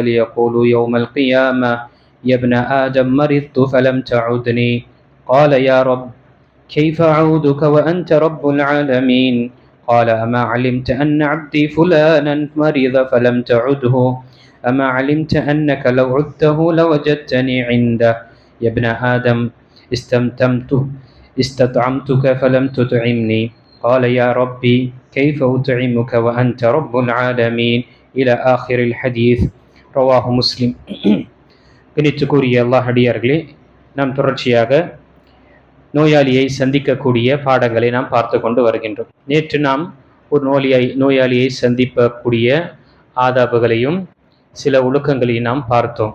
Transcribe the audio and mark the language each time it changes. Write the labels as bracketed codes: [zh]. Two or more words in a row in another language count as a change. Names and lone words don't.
[ar] يقول يوم القيامة يا ابن آدم مرضت فلم تعدني قال يا رب كيف أعودك وأنت رب العالمين قال أما علمت أن عبدي فلانا مرض فلم تعده أما علمت أنك لو عدته لوجدتني عنده يا ابن آدم استطعمتك فلم تطعمني قال يا ربي كيف أطعمك وأنت رب العالمين إلى آخر الحديث رواه مسلم. [ta] கணித்துக்குரிய அல்லாஹ் அடியார்களே, நாம் தொடர்ச்சியாக நோயாளியை சந்திக்கக்கூடிய பாடங்களை நாம் பார்த்து கொண்டு வருகின்றோம். நேற்று நாம் ஒரு நோயாளியை சந்திக்கக்கூடிய ஆதாபுகளையும் சில ஒழுக்கங்களையும் நாம் பார்த்தோம்.